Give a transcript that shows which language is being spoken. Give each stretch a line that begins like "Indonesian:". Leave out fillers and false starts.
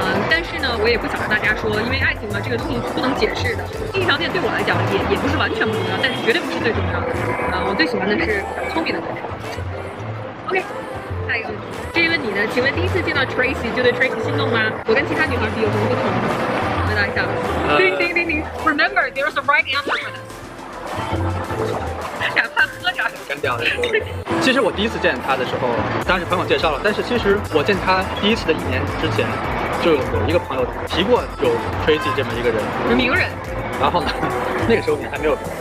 Chinese: 但是呢，我也不想让大家说，因为爱情嘛，这个东西是不能解释的。经济条件对我来讲也不是完全不重要，但是绝对不是最重要的。我最喜欢的是比较聪明的男生。
English: OK。
Chinese: 下一个问题，这一问你的，请问第一次见到 Tracy 就对 Tracy 心动吗？我跟其他女孩比有什么不同？回答一下。
English: 叮 Remember, there's a right answer for this.
Chinese: 哪怕喝点。干掉了。其实我第一次见他的时候，当然是朋友介绍了，但是其实我见他第一次的1年之前，就有一个朋友提过有 Tracy 这么一个人，有名人。然后呢，那个时候你还没有